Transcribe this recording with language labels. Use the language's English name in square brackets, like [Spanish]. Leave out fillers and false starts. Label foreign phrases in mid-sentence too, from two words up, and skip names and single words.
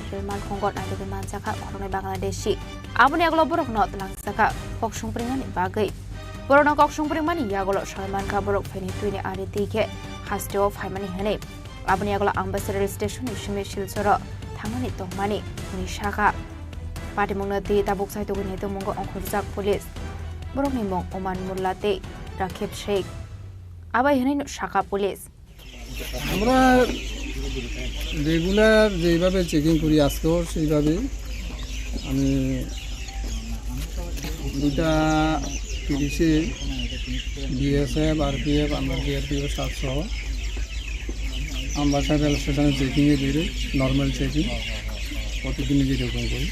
[Kok Borok] Rail Malkhungo Nadobe Manjaka Khorokni Bangladeshi Abuni Aglo Borok Not Langsaka Kokshung Pringani Bagai Borona Kokshung Pringmani Yagolo Shalman Kaborok Feni Twini Ari Dike Hasto Faimani Hane Abuni Aglo Ambassador Station Shimi Shilsor Thangani Tongmani Nishaka Patimunati Tabuk Saito Guneto Mungo Onkhorjak Police Borokni Mong Oman Mullatei Rakib Sheikh Abai Hane Shaka Police [Bangla] আমরা রেগুলার যেভাবে চেকিং করি আজকেও সেইভাবে আমি 2:30 বিএসএফ আরপিএফ আমরা জিআরপিএফ সহ আমবাসা রেল স্টেশনে চেকিংয়ে বেরোই নর্মাল চেকিং প্রতিদিনই যেরকম করি